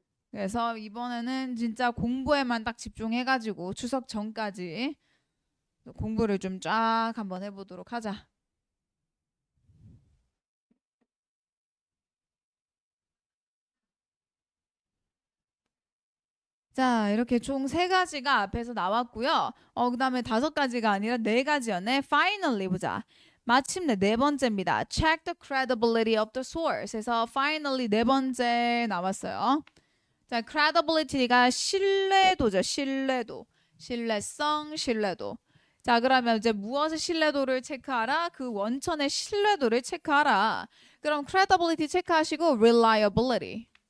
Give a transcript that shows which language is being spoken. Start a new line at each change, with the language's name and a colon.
Korean: 그래서 이번에는 진짜 공부에만 딱 집중해가지고 추석 전까지 공부를 좀 쫙 한번 해보도록 하자. 자, 이렇게 총 3가지가 앞에서 나왔고요. 그다음에 5가지가 아니라 4가지였네. Finally 보자. 마침내 4번째입니다.
English: Check the credibility of the source.
Korean: 그래서 finally 4번째 나왔어요. 자, credibility가 신뢰도죠. 신뢰성, 신뢰도. 자, 그러면 이제 무엇의 신뢰도를 체크하라? 그 원천의 신뢰도를 체크하라. 그럼 credibility 체크하시고 reliability.